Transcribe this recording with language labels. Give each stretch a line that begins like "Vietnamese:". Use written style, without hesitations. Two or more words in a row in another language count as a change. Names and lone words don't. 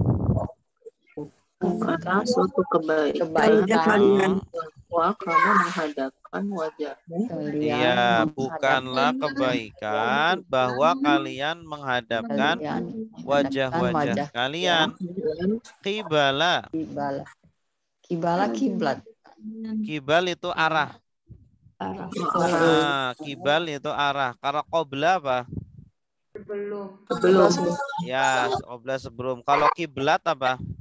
Indonesian: Bukanlah suatu kebaikan Kebaikan. bahwa kamu menghadapkan wajahmu Iya, bukanlah kebaikan bahwa kalian menghadapkan wajah-wajah kalian. Qibala. Kibala kiblat. Kibal itu arah. Nah, kibal itu arah. Kalau qobla apa? belum Ya, qobla sebelum. Kalau kiblat apa?